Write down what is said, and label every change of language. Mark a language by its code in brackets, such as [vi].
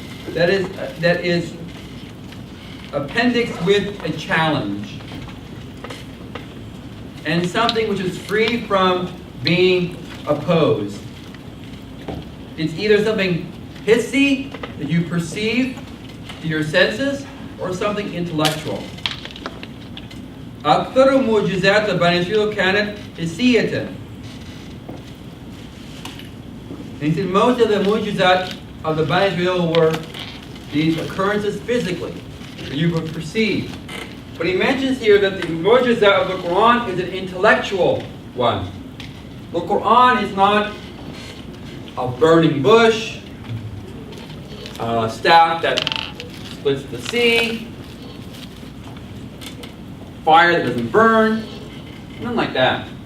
[en] That is appendix with a challenge, and something which is free from being opposed. It's either something hissy that you perceive to your senses, or something intellectual. [ar] أكثر معجزات بني إسرائيل كانت حسية. [en] He said most of the mu'jizat of the Bani Israel were these occurrences physically, that you would perceive. But he mentions here that the mu'jizat of the Quran is an intellectual one. The Quran is not a burning bush, a staff that splits the sea, fire that doesn't burn, nothing like that.